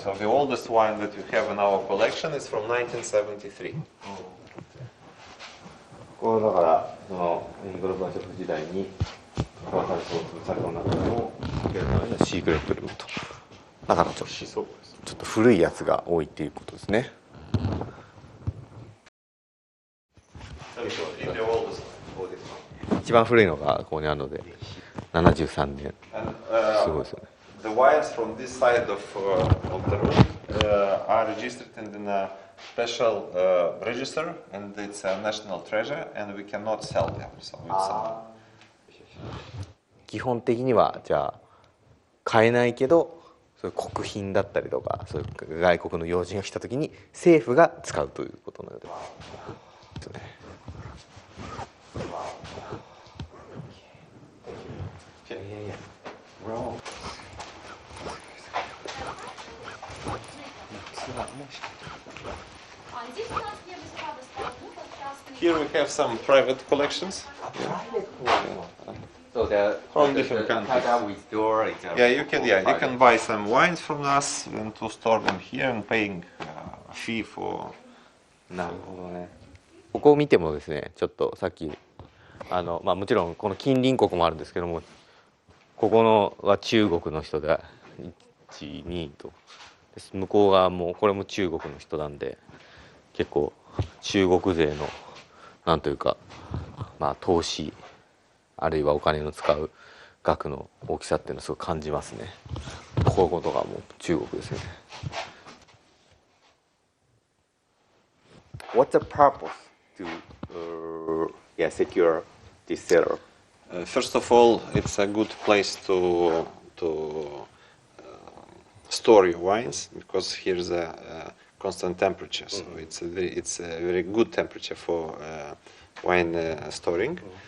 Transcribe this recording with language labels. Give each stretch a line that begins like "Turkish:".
English: So the oldest wine that we have in our collection is from 1973.
Japanese: これだからそのゴルバチョフ時代に渡された中のシークレットルームと。だからちょっと古いやつが多いっていうことですね。一番古いのがここにあるので73年。すごいですよね。
English: The wines from this side of the room are registered in a special register, and it's a national treasure, and we cannot sell them. So it's
Japanese: 基本的にはじゃあ買えないけど、そういう国賓だったりとか、そういう外国の要人が来た時に政府が使うということなので。
English: Here we have some private collections. So they're from different countries. Yeah, you can buy some wines from us and to store them here and paying a fee for.
Japanese: なるほどね。ここを見てもですね、ちょっとさっきもちろんこの近隣国もあるんですけども、ここのは中国の人で1、2と、向こう側もこれも中国の人なんで、結構中国勢のなんというか投資あるいはお金の使う額の大きさっていうのをすごく感じますね。こういうことがもう中国ですよね。
English: What's the purpose to secure this cellar? First of all, it's a good place to store your wines, because here's a constant temperature, so it's a very good temperature for wine storing.